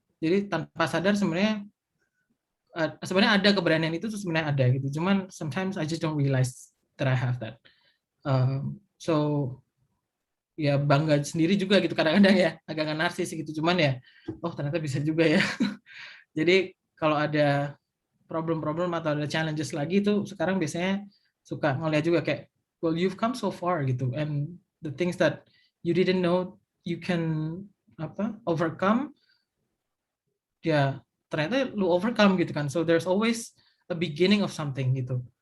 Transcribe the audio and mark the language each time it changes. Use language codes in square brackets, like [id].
[id] Jadi tanpa sadar sebenarnya ada keberanian itu sebenarnya ada gitu. Cuman [en] sometimes I just don't realize that I have that. [id] So ya bangga sendiri juga gitu kadang-kadang ya, agak narsis gitu. Cuman ya, ternyata bisa juga ya. Jadi kalau ada problem-problem atau ada challenges lagi itu sekarang biasanya suka ngeliat juga kayak, [en] well you've come so far gitu, and the things that you didn't know you can overcome, [id] ya ternyata lu [en] overcome [id] gitu kan. [en] So there's always a beginning of something gitu.